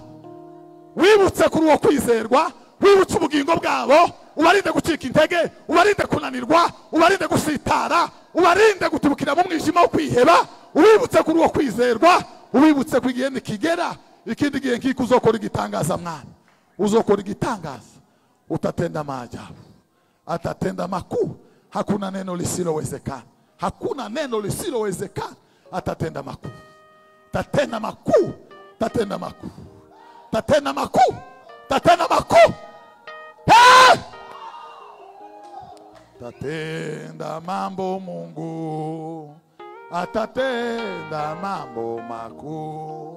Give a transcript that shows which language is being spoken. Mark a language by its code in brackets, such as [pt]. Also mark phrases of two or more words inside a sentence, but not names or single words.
[rn] Wibutse kuri uwo kwizerwa, wibutse ubugingo bwabo, ubarinde gucika intege, ubarinde kunanirwa, ubarinde gusitara, ubarinde gutubukira mu mwijima wo kwiheba, ubibutse kuri uwo kwizerwa, ubibutse ko igihe nikigera ikindi gihe nk'iko uzokora igitangaza mwana. Uzokora igitangaza, [sw] utatenda maajabu, atatenda makuu. Hakuna neno lisilowezekana, hakuna neno lisilowezekana. Atatenda makuu, tatenda makuu, tatenda makuu, tatenda makuu, tatenda makuu. Tatenda mambo Mungu, atatenda mambo makuu.